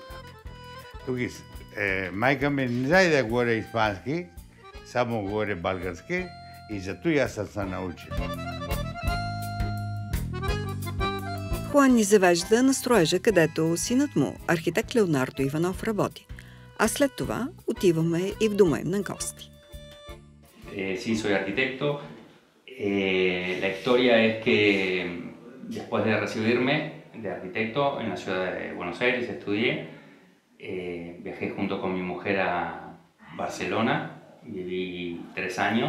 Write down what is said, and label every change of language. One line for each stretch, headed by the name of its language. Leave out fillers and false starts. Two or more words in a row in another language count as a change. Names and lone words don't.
Bulgarian: Тук майка ми не знае да говоря испански, само говоря български и зато аз съм се научил. Хуан ни завежда на строежа, където синът му, архитект Леонардо Иванов, работи. А след това отиваме и в дома им на гости.
Spanish: Sí, soy arquitecto. La historia es que después de recibirme de arquitecto en la ciudad de Buenos Aires estudié, viajé junto con mi mujer a Barcelona, viví 3 años.